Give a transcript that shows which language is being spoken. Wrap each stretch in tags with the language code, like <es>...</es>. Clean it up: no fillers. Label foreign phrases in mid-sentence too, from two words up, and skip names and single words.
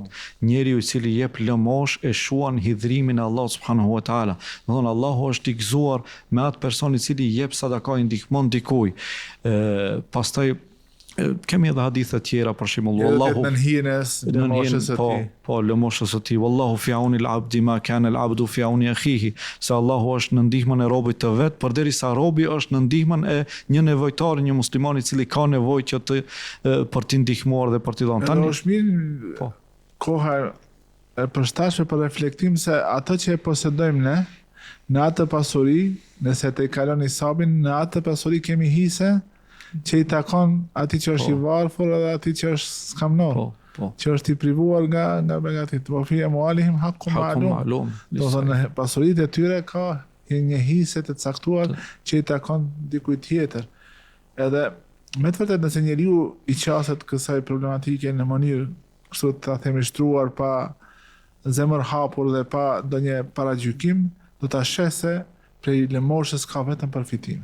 <sq>Njeriu i cili jep lëmosh e shuan hidhrimin e Allahut</sq> <ar>سبحانه وتعالى.</ar> <sq>Do thonë Allahu është i gëzuar me atë person i cili jep sadaka, i ndihmon dikujt. Pastaj kemi edhe hadithe tjera, për shembull, Allahu në hijes lëmoshës së tij. Po, lëmoshës së tij.</sq> <ar>والله في عون العبد ما كان العبد في عون أخيه.</ar> <sq>Se Allahu është në ndihmën e robit të vet, përderisa robi është në ndihmën e një nevojtari, një musliman i cili ka nevojë që të për t'i ndihmuar dhe për t'i dhënë. Tani është mirë koha e përshtatshme për reflektim se atë që e posedojmë ne, në atë pasuri, nëse të kalon hisabin, në atë pasuri kemi hise që i takon ati që është i varfër edhe ati që është skamnor, që është i privuar nga begatit.</sq> <ar>Po في أموالهم حق معلوم.</ar> <sq>Do thonë pasuritë e tyre ka një hise të caktuar që i takon dikujt tjetër. Edhe me të vërtetë nëse njeriu i qaset kësaj problematike në mënyrë kështu ta themi shtruar, pa zemër hapur dhe pa ndonjë paragjykim, do ta sheh se prej lëmoshës ka vetëm përfitime.</sq>